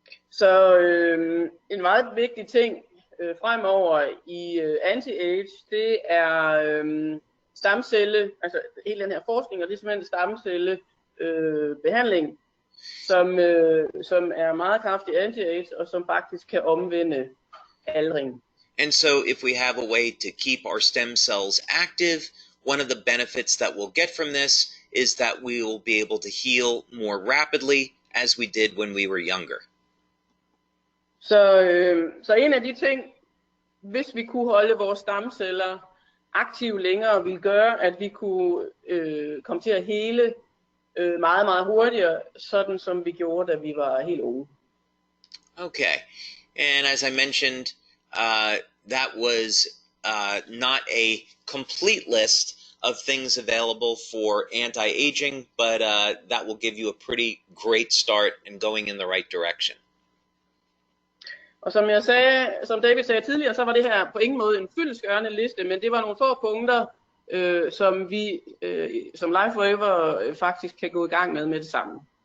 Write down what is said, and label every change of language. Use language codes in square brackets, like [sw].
[da] Så en meget vigtig ting fremover i anti-age, det er stamcelle, altså hele den her forskning, og det er simpelthen stamcellebehandling, som er meget kraftig anti-age, og som faktisk kan omvende aldring. [en] And so if we have a way to keep our stem cells active, one of the benefits that we'll get from this is that we will be able to heal more rapidly as we did when we were younger. [da] Så en af de ting, hvis vi kunne holde vores stamceller aktive længere, ville gøre, at vi kunne komme til at hele meget, meget hurtigere, sådan som vi gjorde, da vi var helt unge. [en] Okay, and as I mentioned, that was not a complete list of things available for anti-aging, but that will give you a pretty great start in going in the right direction. [da] Og som David sagde tidligere, så var det her på ingen måde en fyldestgørende liste, men det var nogle få punkter, som vi som Life Forever faktisk kan gå i gang med det samme.